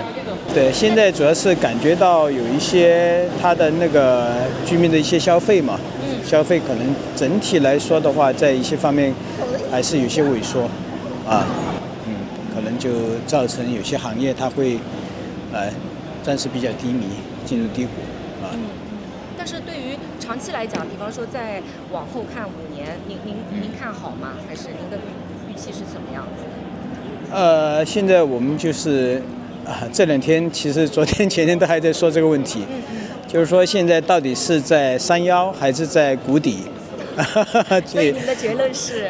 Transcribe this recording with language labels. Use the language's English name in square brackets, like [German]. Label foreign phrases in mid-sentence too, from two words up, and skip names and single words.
[Chinese] 對，現在主要是感覺到有一些他的那個居民的一些消費嘛，消費可能整體來說的話，在一些方面還是有些萎縮，可能就造成有些行業它會，暫時比較低迷，進入低谷。但是對於長期來講，比方說再往後看5年，您看好嗎？還是您的預期是什麼樣子？現在我們就是這2天其實昨天前天都還在說這個問題，就是說現在到底是在山腰還是在谷底？所以你们的結論是？